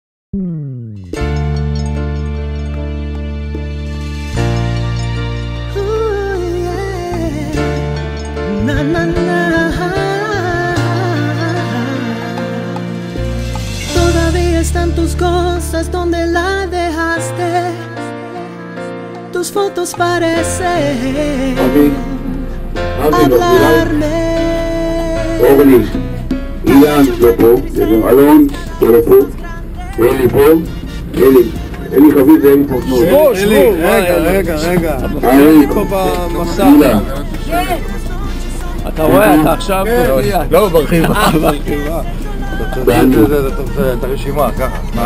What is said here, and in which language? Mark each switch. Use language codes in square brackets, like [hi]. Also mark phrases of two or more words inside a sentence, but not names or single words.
[es] Na, na, na. Todavía están tus cosas donde la dejaste. Tus fotos parecen hablarme. [he] אורלי, אילן לא פה, אלון לא פה, אלי פה, אלי חביב ואלי פה כמו אלי, רגע אלי פה במסע אילן אתה רואה, אתה עכשיו לא ברחיבה את הרשימה, ככה מה?